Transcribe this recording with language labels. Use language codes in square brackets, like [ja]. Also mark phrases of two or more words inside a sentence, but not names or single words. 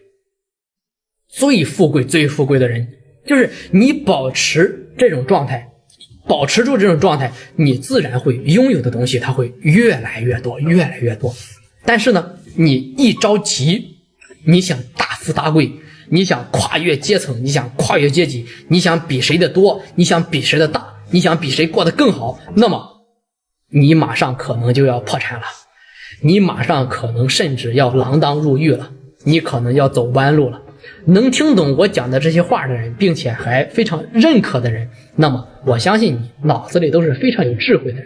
[zh] 最富貴的人，就是你保持這種狀態，保持住這種狀態，你自然會擁有的東西它會越來越多，越來越多。但是呢你一着急，你想大富大貴，你想跨越階層，你想跨越階級，你想比誰的多，你想比誰的大，你想比誰過得更好，那麼你馬上可能就要破產了，你馬上可能甚至要鋃鐺入獄了，你可能要走彎路了。能聽懂我講的這些話的人，並且還非常認可的人，那麼我相信你腦子裡都是非常有智慧的人。